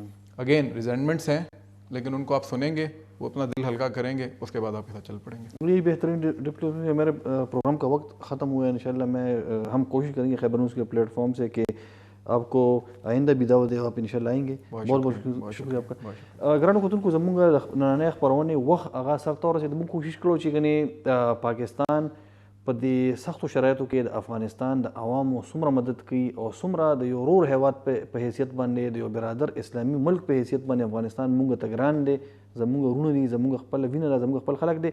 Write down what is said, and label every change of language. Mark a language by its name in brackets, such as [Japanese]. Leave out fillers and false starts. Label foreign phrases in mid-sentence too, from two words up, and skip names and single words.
[English] again resentments [Urdu] ہیں, لیکن ان کو آپ سنیں گے, وہ اپنا دل ہلکا کریں گے, اس کے بعد آپ کے ساتھ چل پڑیں گے. یہی بہترین ڈپٹی. میرے پروگرام کا وقت ختم ہوا ہے. انشاءاللہ ہم کوشش کریں گے خیبر نیوز کے پلیٹ فارم سے کہ آپ کو آئندہ بھی دعوت دے, آپ انشاءاللہ آئیں گے. بہت بہت شکریہ آپ کا. [Pashto] گرانو کتن کو زمونږ نننۍ خپرونې وخت هغه سخته ورسېد. موږ کوشش کړو چې ګنې پاکستان په دې سختو شرایطو کې د افغانستان د عوامو څومره مدد کوي او څومره د یو ورور هیواد په حیثیت باندې, د یو برادر اسلامي ملک په حیثیت باندې افغانستان موږ ته ګران دی, زموږ ورونه دي, زموږ خپل وینه ده, زموږ خپل خلک دی.